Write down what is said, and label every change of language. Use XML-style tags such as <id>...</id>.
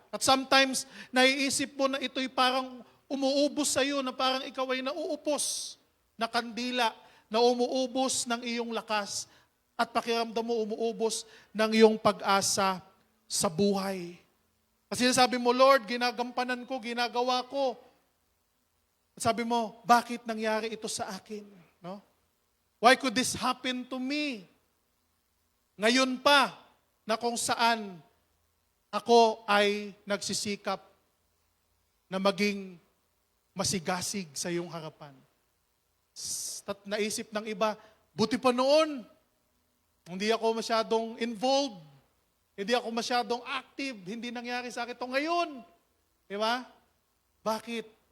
<tl>At sometimes, naiisip mo na ito'y parang umuubos sa iyo, na parang ikaw ay nauupos na kandila, na umuubos ng iyong lakas, at pakiramdam mo umuubos ng iyong pag-asa sa buhay. Kasi sabi mo, Lord, ginagampanan ko, ginagawa ko. At sabi mo, bakit nangyari ito sa akin? No?</tl> <en>Why could this happen to me?</en> <tl>Ngayon pa, na kung saan ako ay nagsisikap na maging masigasig sa iyong harapan. At naisip ng iba, buti pa noon, hindi ako masyadong involved, hindi ako masyadong active, hindi nangyari sa akin ito ngayon. Di ba? Bakit?</tl>